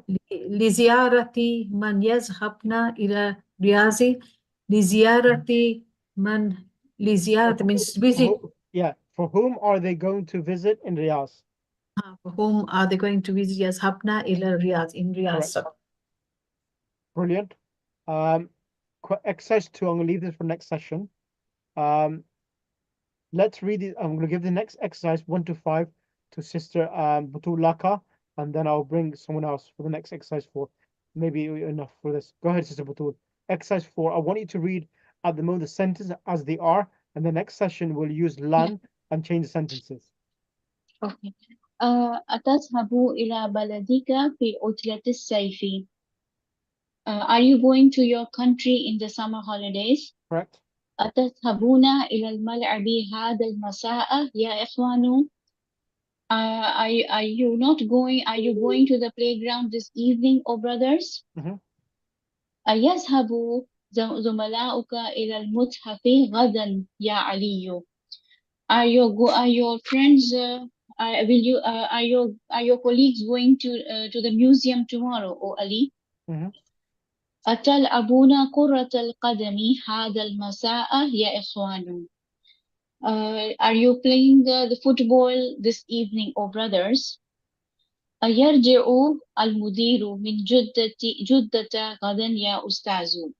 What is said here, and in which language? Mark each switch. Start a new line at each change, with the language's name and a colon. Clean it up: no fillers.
Arabic: لزيارة من يذهبن إلى رياض. لزيارة من لزيارة
English: means visit. Yeah. For whom are they going to visit in Riyadh? For whom are they going to visit?
Arabic: يذهبن إلى رياض,
English: in Riyadh. Brilliant. Exercise 2, I'm going to leave this for next session. Let's read it. I'm going to give the next exercise 1 to 5 to sister Butul Laka, and then I'll bring someone else for the next exercise 4. Maybe enough for this. Go ahead, sister Butul. Exercise 4. I want you to read at the moment the sentences as they are, and the next session we'll use lan and change the sentences. Okay.
Arabic: أتذهب إلى بلدك في عطلة الصيف?
English: Are you going to your country in the summer holidays? Correct.
Arabic: أتذهبون إلى الملعب هذا المساء يا إخوان?
English: Are you not going? Are you going to the playground this evening, oh brothers?
Arabic: أيذهب زملاؤك إلى المتحف غدا يا علي?
English: Are your friends? Are your colleagues going to the museum tomorrow, oh Ali?
Arabic: أتلعبون كرة القدم هذا المساء يا إخوان?
English: Are you playing the football this evening, oh brothers?
Arabic: يرجع المدير من جدة غدا يا أستاذ.